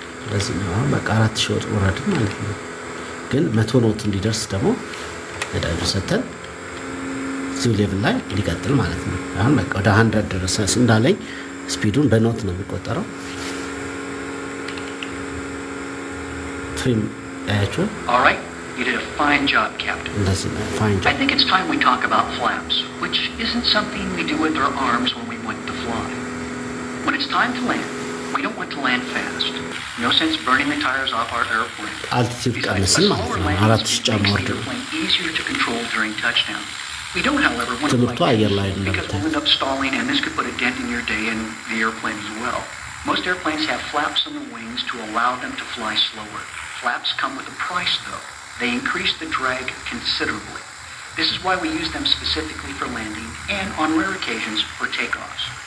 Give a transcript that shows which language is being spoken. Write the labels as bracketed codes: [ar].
[am] በዚህ ነው በቃ 4000 ወረድ ማለት ነው ግን 100 ኖት እንዲደርስ ደግሞ ነዳጁ ሰተን እዚህ ሌቭል ላይ እንዲቀጥል ማለት ነው አሁን በቃ ወደ 100 ደረሰ እንዳለኝ ስፒዱን በኖት ነው የሚቆጠረው ትሪም [en] all right you did a fine job captain fine job I think it's time we talk about flaps which isn't something we do with our arms when we want to fly when it's time to land we don't want to land fast no sense burning the tires off our airplane [am] altitude ቀንስን ማለት ነው 4000 ጫማ ወርዶ [en] easier to control during touchdown we don't however want to [am] ትምህርቱ አየር ላይ ነው [en] because we'll end up stalling and this could put a dent in your day and the airplane as well most airplanes have flaps on the wings to allow them to fly slower flaps come with a price though they increase the drag considerably this is why we use them specifically for landing and on rare occasions for takeoffs